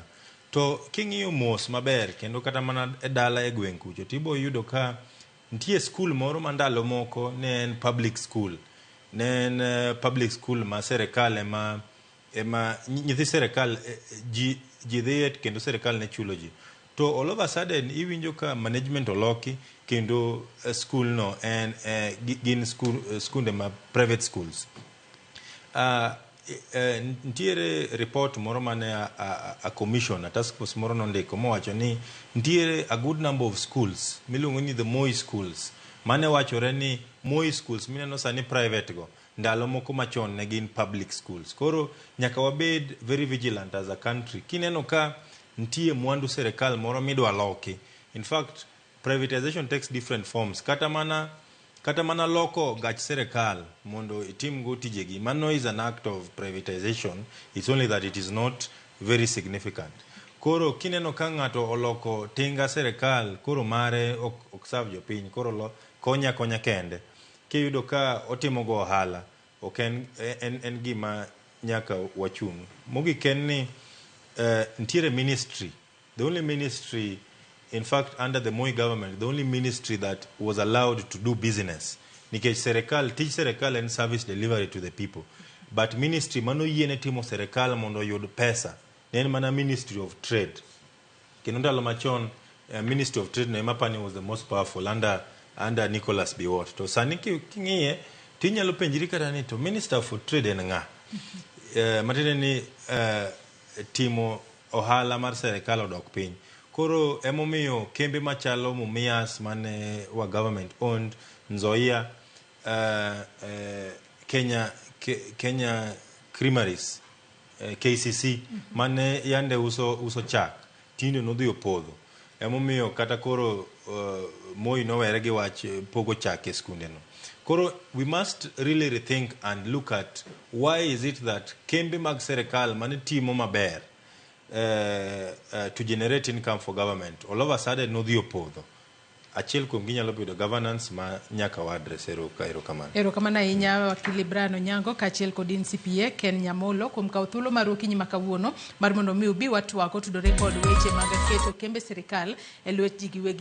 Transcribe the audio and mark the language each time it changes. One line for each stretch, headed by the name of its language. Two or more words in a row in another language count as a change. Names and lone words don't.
Luo (Kenya and Tanzania): To king'iyo mos maber kendo kata mana e dala e gweng' kucho tibo yudo ka nitie school moro mandalo moko ne en public school. Ne en public school ma serikal ema nyithi serikal ji dhiye kendo serikal ne chulo ji. To
English: all of a sudden
Luo (Kenya and Tanzania): iwinjo ka management oloki kendo school no en gin skunde ma
English: private schools.
Luo (Kenya and Tanzania): Ntiere report moro mane
English: a commission a task force
Luo (Kenya and Tanzania): moro nondiko mowacho ni ntiere
English: a good number of schools
Luo (Kenya and Tanzania): miluongo ni
English: the Moi schools
Luo (Kenya and Tanzania): mane wachore ni Moi schools mineno sani private go ndalo moko machon ne gin public schools. Koro nyaka wabed
English: very vigilant as a country
Luo (Kenya and Tanzania): kineno ka ntie mwandu serikal moro midwa loki.
English: In fact privatization takes different forms.
Luo (Kenya and Tanzania): Kata mana loko gach serikal mondo itim go tijegi.
English: Mano is an act of privatization. It's only that it is not very significant.
Luo (Kenya and Tanzania): Koro kineno ka ng'ato oloko tinga serikal koro mare ok serve jopiny, koro konya kende, kiyudo ka otimo go ohala, ok en gima nyaka wachung'. Mogik en ni ntiere
English: ministry, the only ministry, in fact under the Moi government, the only ministry that was allowed to do business,
Luo (Kenya and Tanzania): nikech tij serikal en
English: service delivery to the people, but
Luo (Kenya and Tanzania): ministry mano yiene timo serikal mondo yud pesa en mana Ministry of Trade. Kendo ndalo machon Ministry of Trade no emapani
English: was the most powerful under
Luo (Kenya and Tanzania): Nicholas Biwott. To sani king'iye tinyalo penjiri kata ni to Minister for Trade en ng'a? Matende ni timo ohala mar serikal odok piny. Koro emomiyo kembe machalo Mumias mane wa
English: government owned,
Luo (Kenya and Tanzania): Nzoia, Kenya Creameries, KCC mane yande uso chak tinde nodhi opodho. Emomiyo kata koro Moi nowere gi wach pogo chak e skunde no.
English: Koro we must really rethink and look at why is it that
Luo (Kenya and Tanzania): kembe mag serikal mane timo maber
English: to generate income for government all of a sudden
Luo (Kenya and Tanzania): nodhi opodho. Achiel kuom ginyalo bedo governance ma nyaka wa address. Erokamano ahinya wakili Brian Onyango kaachiel kod CPA Ken Nyamolo kuom kawo thuolo mar okinyi ma kawuono mar mondo mi ubi watwako tudore kod weche mag keto kembe sirikal e lwet ji giwegi.